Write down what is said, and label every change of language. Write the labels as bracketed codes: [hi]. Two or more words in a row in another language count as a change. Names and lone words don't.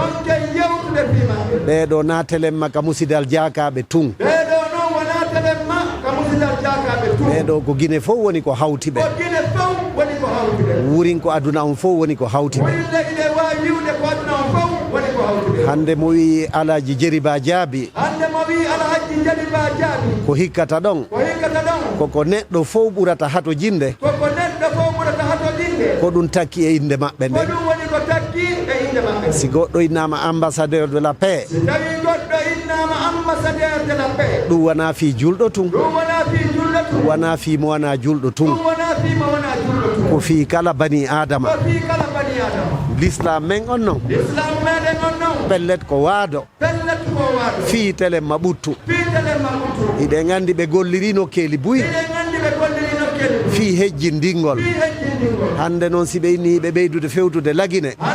[ff] ɓeɗo natelen makka musidal jakaɓe tun ɓeɗo ko guine fof woni ko hawti ɓe wurin ko aduna on fof woni ko hawti ɓe hande mo wi alaji jeriba jaabi ko hikkata ɗon koko neɗɗo fof ɓurata hato jinde ko ɗum takki e inde maɓɓe nden si goɗɗo innama [fr] ambassadeur de la paix [ff] ɗum wona fi julɗo tun wona fi mo wona julɗo tun ko fi kala bani adama l'islam men on noon pellet ko waado fi telemma ɓuttu iɗen andi ɓe golliri nokkeli buy fi hejjindingol hande noon si ɓe inni ɓe ɓeydude fewtude lagine